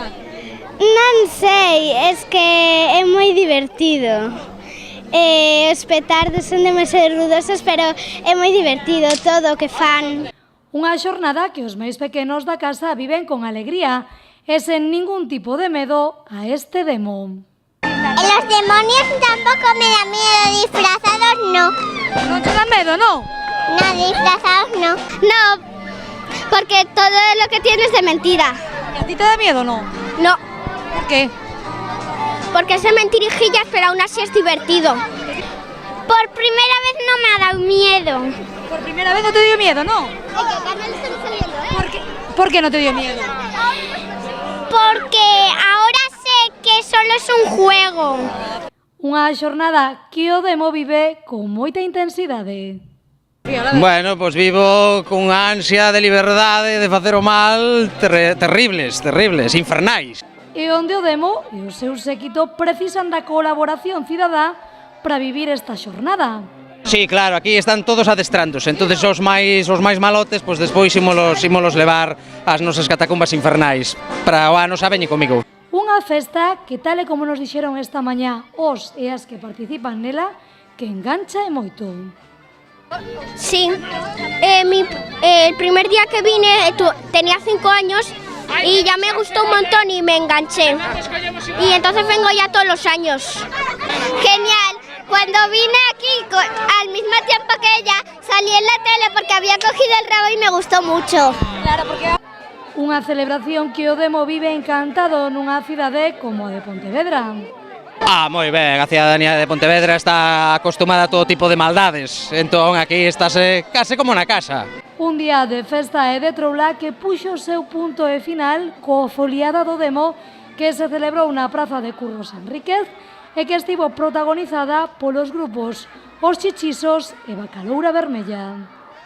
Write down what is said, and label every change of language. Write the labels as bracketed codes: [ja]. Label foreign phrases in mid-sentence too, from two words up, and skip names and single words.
[gl] Non sei, [es] es que [gl] é moi divertido. Os petardos son demasiado ruidosos, pero é moi divertido todo o que fan. Unha xornada que os máis pequenos da casa viven con alegría e sen ningún tipo de medo a este Demo. [es] Los demonios tampoco me dan miedo, disfrazados no. [gl] Non te dá medo, non? [es] No, disfrazados no. No, porque todo lo que tienes de mentira. [gl] E a ti te dá miedo, non? [es] No, [gl] Por que? [es] porque son mentirijillas, pero aún así es divertido. Por primera vez no me ha dado miedo. [gl] Por primeira vez non te dio miedo, non? Por que non te dio miedo? [es] Porque ahora sé que solo es un juego. [gl] Unha xornada que o Demo vive con moita intensidade. Bueno, pois vivo con ansia de liberdade de facer o mal terribles, infernais. E onde o Demo e o seu séquito precisan da colaboración cidadá para vivir esta xornada. Sí, claro, aquí están todos adestrándose, entonces os máis malotes, pois despois ímolos levar ás nosas catacumbas infernais. Para o ano xa veñe comigo. Unha festa que, tal e como nos dixeron esta mañá os e as que participan nela, que engancha e moito. [es] Sí, el primer día que vine tenía 5 años y ya me gustó un montón y me enganché. Y entonces vengo ya todos los años. Genial. Cuando vine aquí al mismo tiempo que ella, salí en la tele porque había cogido el rabo y me gustó mucho. [gl] Claro, porque unha celebración que o Demo vive encantado nunha cidade como a de Pontevedra. Moi ben, a cidadanía de Pontevedra está acostumada a todo tipo de maldades, entón aquí estáse case como na casa. Un día de festa e de troula que puxo o seu punto e final coa foliada do Demo que se celebrou na praza de Curros Enríquez e que estivo protagonizada polos grupos Os Chichisos e Bacaloura Vermella.